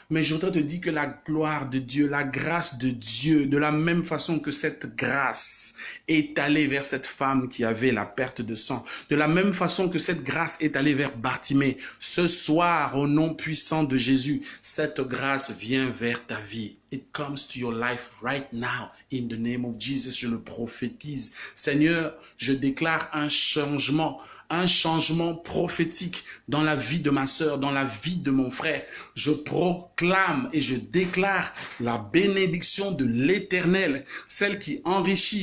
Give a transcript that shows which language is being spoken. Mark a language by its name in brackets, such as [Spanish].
[French] Mais je voudrais te dire que la gloire de Dieu, la grâce de Dieu, de la même façon que cette grâce est allée vers cette femme qui avait la perte de sang, de la même façon que cette grâce est allée vers Bartimée, ce soir, au nom puissant de Jésus, cette grâce vient vers ta vie. [English] It comes to your life right now. In the name of Jesus, [French] je le prophétise. Seigneur, je déclare un changement prophétique dans la vie de ma sœur, dans la vie de mon frère. Je proclame et je déclare la bénédiction de l'Éternel, celle qui enrichit.